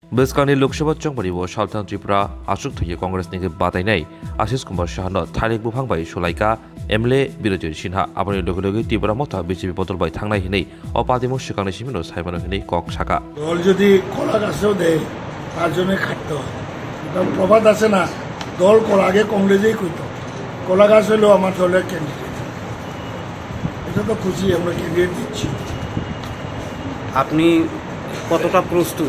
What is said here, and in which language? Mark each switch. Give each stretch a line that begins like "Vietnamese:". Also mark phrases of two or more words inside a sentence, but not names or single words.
Kok Borok: बेसकानि लोकसभा चंबरिबो सावथान त्रिपुरा आसुक थैयो कांग्रेस नि बादायनाय आशिष कुमार शाहनो थालिक बुफांबाय सलाइका एमएलए बिरजय सिन्हा आबानि लोगो लोगो त्रिपुरा मथा बीजेपी बदलबाय थांनाय हिनै अपादिमो सिगांनि सिमिनो साइमानो हिनै कक साका
Bangla: দল যদি কলা গাছেও দেয় তার জন্য খাটতে হয়। প্রবাদ আছে না, দল কলা আগে কংগ্রেসেই কইত কলা গাছ হলেও আমার দলের ক্যান্ডিডেট। এটা তো খুশি, আমরা ক্যান্ডিডেট দিচ্ছি। আপনি কতটা প্রস্তুত?